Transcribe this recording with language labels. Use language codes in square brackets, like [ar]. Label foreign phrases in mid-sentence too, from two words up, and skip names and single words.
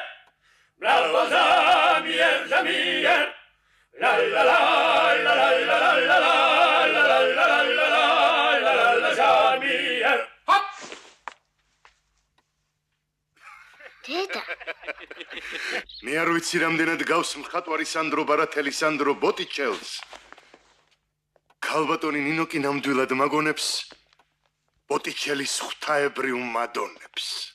[fr] Bravo Zamier, Zamier! La la la la la la la la la la la la la la la la Zamier! Hop! [ka] დედა მე არ ვიცი რამდენად გავს მხატვარი სანდრო ბარათელი სანდრო ბოტიჩელს. ქალბატონი ნინო კი ნამდვილად მაგონებს ბოტიჩელის ღვთაებრივ მადონებს.